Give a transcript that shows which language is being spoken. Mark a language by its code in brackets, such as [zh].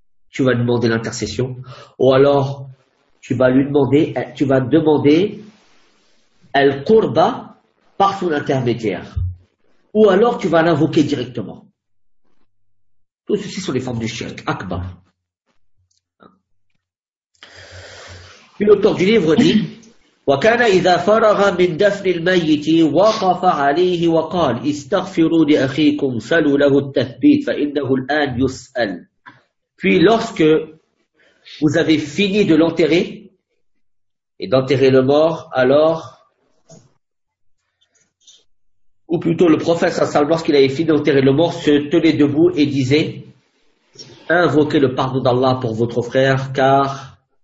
[fr] Tu vas demander l'intercession, ou alors tu vas lui demander, tu vas demander al-qurba par son intermédiaire, ou alors tu vas l'invoquer directement. Tout ceci sont les formes du shirk, Akbar. L'auteur du livre dit [ar] وَكَانَ إِذَا فَرَغَ مِنْ دَفْنِ الْمَيِّتِ وَقَفَ عَلَيْهِ وَقَالَ اسْتَغْفِرُوا لِأَخِيكُمْ سَلُوا لَهُ التَّثْبِيتِ فَإِنَّهُ الْآنْ يُسْأَلْ. [fr] Puis lorsque vous avez fini de l'enterrer et d'enterrer le mort, alors ou plutôt le prophète Hassan, lorsqu'il avait fini d'enterrer le mort, se tenait debout et disait « Invoquez le pardon d'Allah pour votre frère, car